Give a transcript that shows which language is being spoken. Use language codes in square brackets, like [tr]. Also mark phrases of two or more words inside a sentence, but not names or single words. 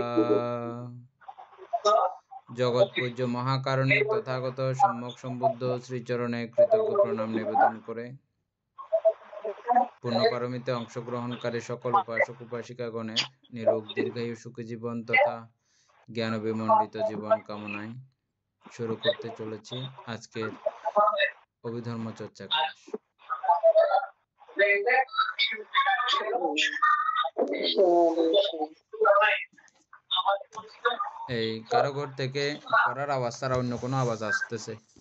[bn] জগত পূজ্য মহাকারুণিক তথাগত সম্যক সম্বুদ্ধ শ্রীচরণে কৃতজ্ঞ প্রণাম নিবেদন করে পূর্ণপারমিতে অংশগ্রহণকারী সকল উপাসক উপাসিকাগণের নিরোগ দীর্ঘায়ু সুখী জীবন তথা জ্ঞান বিমণ্ডিত জীবন কামনায় শুরু করতে চলেছি আজকের অভিধর্ম চর্চা ক্লাস। এই কারো ঘর থেকে পড়ার আওয়াজ ছাড়া অন্য কোনো আওয়াজ আসতেছে?